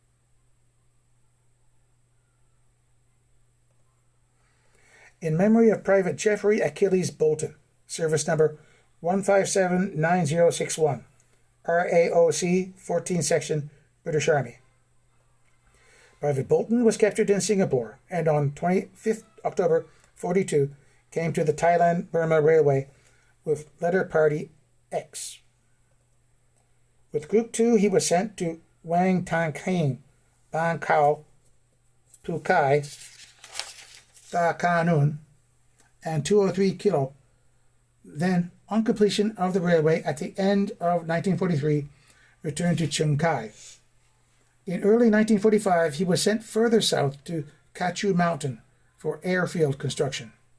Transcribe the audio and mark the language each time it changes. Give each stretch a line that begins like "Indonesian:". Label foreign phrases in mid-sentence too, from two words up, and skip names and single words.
English: In memory of Private Jeffrey Achilles Bolton, service number 1579061, RAOC 14 Section, British Army. Private Bolton was captured in Singapore and on 25th October 42 came to the Thailand-Burma Railway with letter party X. With Group 2, he was sent to Wang Tan Keng, Ban Kao, Tu Kai, Tha Ka Nun, and 203 Kilo. Then, on completion of the railway at the end of 1943, returned to Chung Kai. In early 1945, he was sent further south to Kachu Mountain for airfield construction.